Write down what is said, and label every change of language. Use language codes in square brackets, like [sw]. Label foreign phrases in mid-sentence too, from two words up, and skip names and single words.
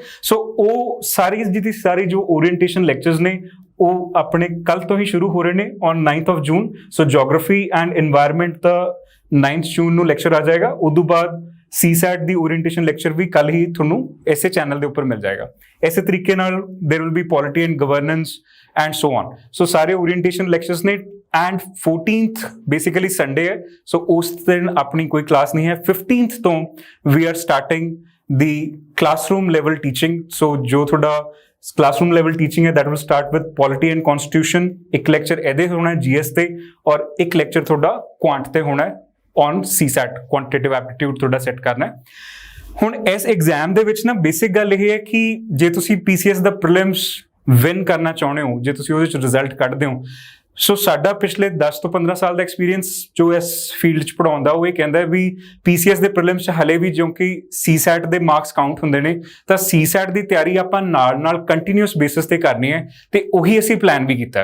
[pa] ਸੋ ਉਹ ਸਾਰੀ ਜਿਹਦੀ ਸਾਰੀ ਜੋ [en] orientation lectures [pa] ਨੇ ਉਹ ਆਪਣੇ ਕੱਲ ਤੋਂ ਹੀ ਸ਼ੁਰੂ ਹੋ ਰਹੇ ਨੇ [en] ਔਨ 9th of June। [pa] ਸੋ [en] geography and environment [pa] ਦਾ 9th June ਨੂੰ ਲੈਕਚਰ ਆ ਜਾਏਗਾ। ਉਦੋਂ ਬਾਅਦ CSAT ਦੀ [en] orientation lecture [pa] ਵੀ ਕੱਲ ਹੀ ਤੁਹਾਨੂੰ ਇਸੇ ਚੈਨਲ ਦੇ ਉੱਪਰ ਮਿਲ ਜਾਏਗਾ। ਇਸੇ ਤਰੀਕੇ ਨਾਲ [en] there will be polity and governance and so on। [pa] ਸੋ ਸਾਰੇ [en] orientation lectures [pa] ਨੇ [en] and 14th basically Sunday [pa] ਹੈ, ਸੋ ਉਸ ਦਿਨ ਆਪਣੀ ਕੋਈ ਕਲਾਸ ਨਹੀਂ ਹੈ। [en] 15th ਤੋਂ we are starting the classroom level teaching। [pa] ਸੋ ਜੋ ਤੁਹਾਡਾ [en] classroom level teaching ਹੈ that will start with polity and constitution। [pa] ਇੱਕ ਲੈਕਚਰ ਇਹਦੇ ਹੋਣਾ ਹੈ GS ਤੇ, ਔਰ ਇੱਕ ਲੈਕਚਰ ਤੁਹਾਡਾ ਕੁਆਂਟ ਤੇ ਹੋਣਾ ਹੈ [en] on CSAT, quantitative aptitude [pa] ਤੁਹਾਡਾ ਸੈੱਟ ਕਰਨਾ ਹੈ। ਹੁਣ ਇਸ ਐਗਜ਼ਾਮ ਦੇ ਵਿੱਚ ਨਾ ਬੇਸਿਕ ਗੱਲ ਇਹ ਹੈ ਕਿ ਜੇ ਤੁਸੀਂ PCS ਦਾ [en] prelims win [pa] ਕਰਨਾ ਚਾਹੁੰਦੇ ਹੋ, ਜੇ ਤੁਸੀਂ ਉਹਦੇ 'ਚ ਰਿਜ਼ਲਟ ਕੱਢਦੇ ਹੋ, ਸੋ ਸਾਡਾ ਪਿਛਲੇ 10 ਤੋਂ 15 ਸਾਲ ਦਾ ਐਕਸਪੀਰੀਅੰਸ ਜੋ ਇਸ ਫੀਲਡ 'ਚ ਪੜਾਉਂਦਾ ਉਹ ਇਹ ਕਹਿੰਦਾ ਵੀ PCS ਦੇ ਪ੍ਰੀਲਿਮਸ 'ਚ ਹਲੇ ਵੀ ਕਿਉਂਕਿ CSAT ਦੇ [en] marks count [pa] ਹੁੰਦੇ ਨੇ, ਤਾਂ CSAT ਦੀ ਤਿਆਰੀ ਆਪਾਂ ਨਾਲ [en] continuous basis [pa] ਤੇ ਕਰਨੀ ਹੈ, ਤੇ ਉਹੀ ਅਸੀਂ ਪਲਾਨ ਵੀ ਕੀਤਾ।